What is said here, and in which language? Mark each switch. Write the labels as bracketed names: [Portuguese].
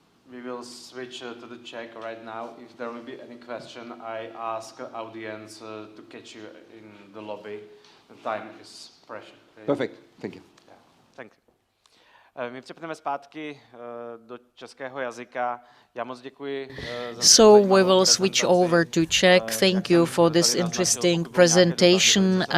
[English] We will switch to the Czech right now. If there will be any question, I ask audience to catch you in the lobby. The time is precious. Perfect. Thank you. Yeah. Thank you. [Czech] My přepneme zpátky do českého jazyka. Já moc děkuji za [English] So we will switch over to Czech. Thank you for this interesting presentation.